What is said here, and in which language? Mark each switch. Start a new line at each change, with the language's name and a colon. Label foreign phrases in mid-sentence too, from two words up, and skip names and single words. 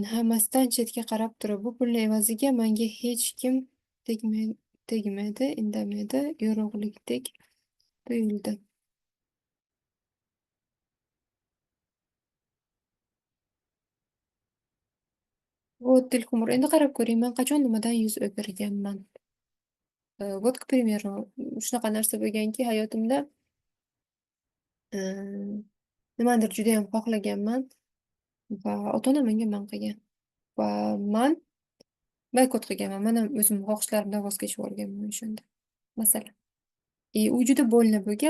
Uzbek: Hammasidan chetga qarab turib, bu pulni evaziga manga hech kim tegmaydi, indamaydi, yorug'likdek tuyuldi. Вот Dilxumur, endi qarab ko'ring, man qachon nimadan yuz o'girganman.
Russian: Вот, к примеру,
Uzbek: shunaqa narsa bo'lganki, hayotimda e, nimanidir judayam xohlaganman va ota-onam menga man qilgan. Va man boykot qilganman. Man ham o'zim xohishlarimdan voz kechib yuborganman o'shanda. Masalan. U juda bo'lina bo'lgan.